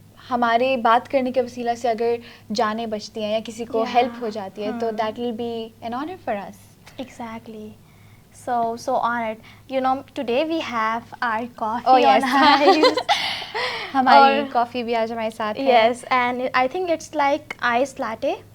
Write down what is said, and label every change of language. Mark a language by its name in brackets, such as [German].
[Urdu] ہمارے بات کرنے کے وسیلہ سے اگر جانیں بچتی ہیں یا کسی کو ہیلپ ہو جاتی ہے تو [English] That will be an honour for us. Exactly. So honored. You know, today we have our coffee. Oh yes. on ice. [Urdu] ہماری کافی بھی آج ہمارے ساتھ ہے. [English] Yes, and I think it's like iced latte.